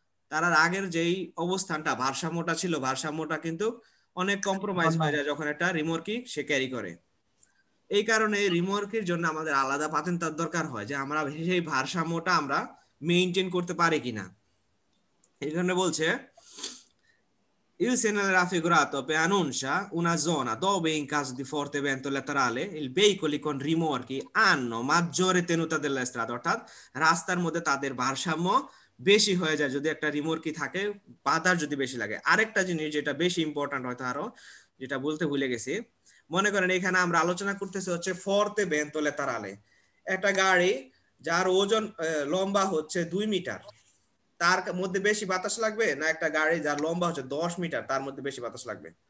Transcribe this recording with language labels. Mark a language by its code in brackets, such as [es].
[bn] তার আগের যেই অবস্থানটা, ভারসাম্যটা ছিল, ভারসাম্যটা কিন্তু অনেক কম্প্রোমাইজ হয়ে যায় যখন একটা রিমোর্কি সে ক্যারি করে। এই কারণে রিমোর্কির জন্য আমাদের আলাদা পাতেন্টার দরকার হয় যে আমরা সেই ভারসাম্যটা আমরা মেইনটেইন করতে পারি কিনা। এই জন্য বলছে [it] il segnale raffigurato preannuncia una zona dove in caso di forte vento laterale i veicoli con rimorchi hanno maggiore tenuta della strada, [bn] অর্থাৎ রাস্তার মধ্যে তাদের ভারসাম্য বেশি হয়ে যায় যদি একটা রিমোর্কি থাকে, বাতাস যদি বেশি লাগে। আরেকটা জিনিস যেটা বেশি ইম্পর্টেন্ট হয়তো আরো, যেটা বলতে ভুলে গেছি, মনে করেন এখানে আমরা আলোচনা করতেছি হচ্ছে ফর্তে ভেন্তো লেতারালে, একটা গাড়ি যার ওজন লম্বা হচ্ছে 2 মিটার, তার মধ্যে বেশি বাতাস লাগবে না একটা গাড়ি যার লম্বা হচ্ছে 10 মিটার, তার মধ্যে বেশি বাতাস লাগবে?